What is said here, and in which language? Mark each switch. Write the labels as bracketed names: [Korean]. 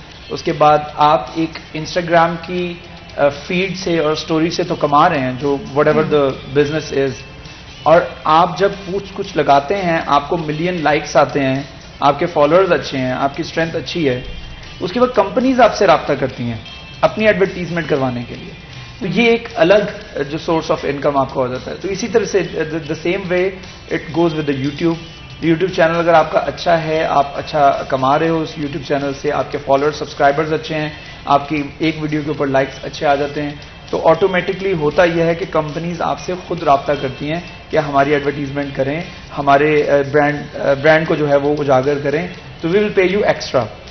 [Urdu] اس کے بعد آپ ایک انسٹاگرام کی فیڈ سے اور اسٹوری سے تو کما رہے ہیں, جو [English] whatever the business is, [Urdu] اور آپ جب کچھ لگاتے ہیں آپ کو ملین لائکس آتے ہیں, آپ کے فالوورز اچھے ہیں, آپ کی اسٹرینتھ اچھی ہے, اس کے بعد کمپنیز آپ سے رابطہ کرتی ہیں اپنی ایڈورٹیزمنٹ کروانے کے لیے. تو یہ ایک الگ جو سورس آف انکم آپ کا ہو جاتا ہے. تو اسی طرح سے [English] The same way it goes with the YouTube. [Urdu] YouTube channel اگر آپ کا اچھا ہے, آپ اچھا کما رہے ہو اس یوٹیوب چینل سے, آپ کے فالوور سبسکرائبرز اچھے ہیں, آپ کی ایک ویڈیو کے اوپر لائکس اچھے آ جاتے ہیں, تو آٹومیٹکلی ہوتا یہ ہے کہ کمپنیز آپ سے خود رابطہ کرتی ہیں کہ ہماری ایڈورٹیزمنٹ کریں, ہمارے برانڈ کو جو ہے وہ اجاگر کریں, تو [English] We will pay you extra.